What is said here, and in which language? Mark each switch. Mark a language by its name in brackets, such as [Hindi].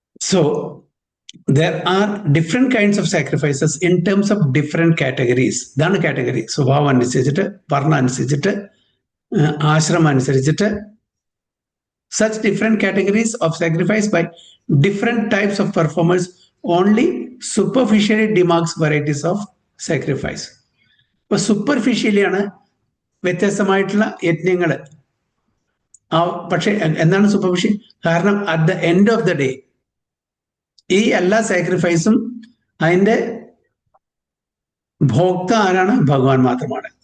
[English] So there are different kinds of sacrifices in terms of different categories. [Malayalam] ഇതാണ് category. സ്വഭാവം അനുസരിച്ചിട്ട്, വർണ്ണ അനുസരിച്ചിട്ട്, ആശ്രമം അനുസരിച്ചിട്ട്. [English] Such different categories of sacrifice by different types of performers only superficially demarks varieties of sacrifice. [Malayalam] ഇപ്പൊ superficially ആണ് വ്യത്യസ്തമായിട്ടുള്ള യജ്ഞങ്ങൾ. പക്ഷെ എന്താണ് സൂപ്പർഫിഷ്യൽ? കാരണം [English] at the end of the day [Malayalam] ഈ എല്ലാ സാക്രിഫൈസും അതിൻ്റെ ഭോക്ത ആരാണ്? ഭഗവാൻ മാത്രമാണ്.